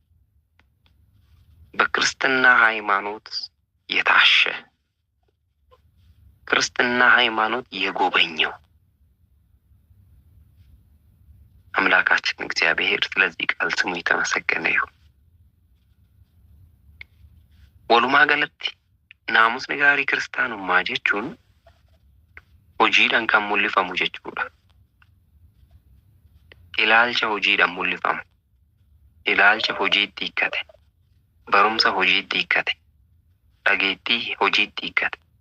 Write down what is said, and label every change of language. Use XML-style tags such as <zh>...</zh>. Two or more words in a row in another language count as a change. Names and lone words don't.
<am>በክርስትና ሃይማኖት የታሸ ክርስትና ሃይማኖት የጎበኘው አምላካችን እግዚአብሔር ስለዚህ ቃል ስሙ የተመሰገነ ይሁን።</am> <om>walumaa galatti naamusni gaarii kiristaanummaa jechuun hojiidhaan kan mul'ifamu jechuudha. Ilaalcha hojiidhaan mul'ifamu, ilaalcha hojiitti hiikkate, barumsa hojiitti hiikkate, dhageettii hojiitti hiikkate.</om>